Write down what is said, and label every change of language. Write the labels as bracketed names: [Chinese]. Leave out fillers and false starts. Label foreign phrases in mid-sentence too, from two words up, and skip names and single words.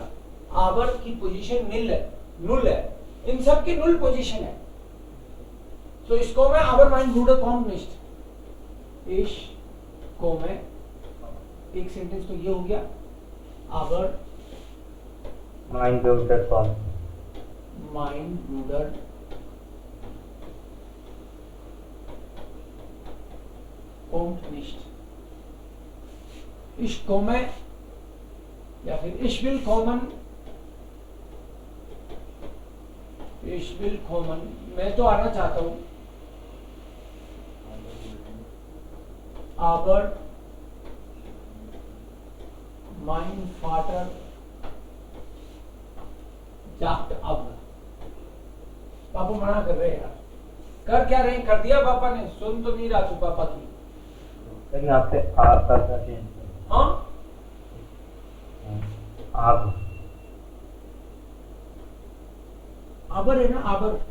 [Hindi] आवर की पोजीशन नुल है, इन सब की नुल पोजीशन है। तो इसको मैं [German] aber mein Bruder kommt nicht, [Hindi] इसको मैं एक सेंटेंस तो ये हो गया, आवर [German] mein Bruder kommt, mein Bruder kommt nicht. Ich komme, [Hindi] या फिर [German] ich will kommen, ich will kommen, [Hindi] मैं तो आना चाहता हूँ, [German] aber mein Vater sagt ab. [Hindi] पापा मना कर रहे हैं यार, कर क्या रहे हैं, कर दिया पापा ने, सुन तो नहीं रहा तू पापा की। यहाँ पे आप हाँ, आबर है ना, आबर।